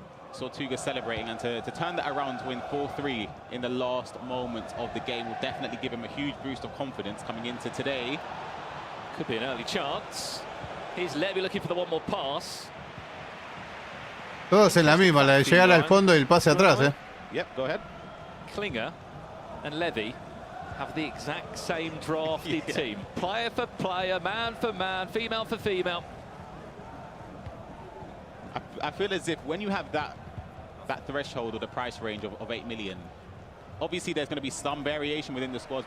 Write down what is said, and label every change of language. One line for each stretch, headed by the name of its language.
English: Saw Tuga celebrating, and to turn that around to win 4-3 in the last moments of the game will definitely give him a huge boost of confidence coming into today. Could be an early chance. Here's Levy looking for the one more pass.
Spanish: Todos en la misma, la de llegar al fondo y el pase atrás,
English: Yep, go ahead. Klinger and Levy have the exact same drafted team. Player for player, man for man, female for female. I feel as if when you have that threshold or the price range of 8 million, obviously there's going to be some variation within the squads.